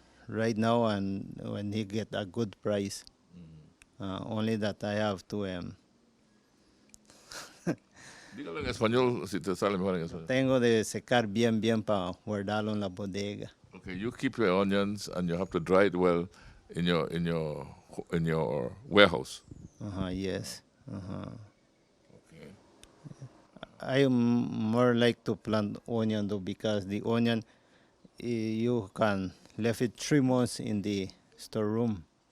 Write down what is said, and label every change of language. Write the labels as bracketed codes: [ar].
[en] right now, and when he get a good price. Only that I have to [es] Dígalo en español si te sale mejor en español. tengo de secar bien para guardarlo en la bodega. [en] Okay, you keep your onions and you have to dry it well in your warehouse. Yes. Okay. I more like to plant onion though, because the onion you can leave it 3 months in the storeroom.